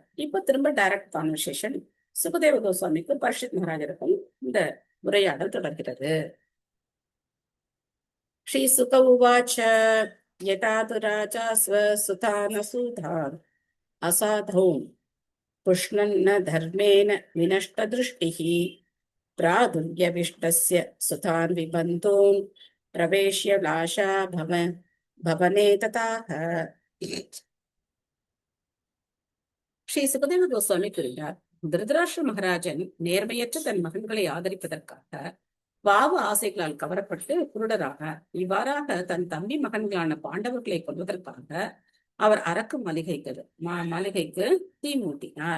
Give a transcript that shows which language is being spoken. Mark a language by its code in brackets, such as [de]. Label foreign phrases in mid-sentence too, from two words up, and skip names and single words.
[ta] இப்ப திரும்ப [en] direct conversation [ta] சுகதேவ கோஸ்வாமிக்கும் பரீட்சித் மகாராஜருக்கும் இந்த உரையாடல் தொடர்கிறது. [sa] श्री शुक उवाच यदा तु राजा स्वसुतान सूतान् असाधौं पुष्णन्न धर्मेण विनष्ट दृष्टिः प्रादुर्यविष्टस्य सुतान् विबन्धून् प्रवेश्य लाशा भवने तताह. [ta] ஸ்ரீ சுகதேவ கோஸ்வாமி கூறினார், திருதராஷ்டிர மகாராஜன் நேர்மையற்ற தன் மகன்களை ஆதரிப்பதற்காக பாவ ஆசைகளால் கவரப்பட்டு குருடராக, இவ்வாறாக தன் தம்பி மகன்களான பாண்டவர்களை கொல்வதற்காக அவர் அரக்கு மாளிகைக்கு தீ மூட்டினார்.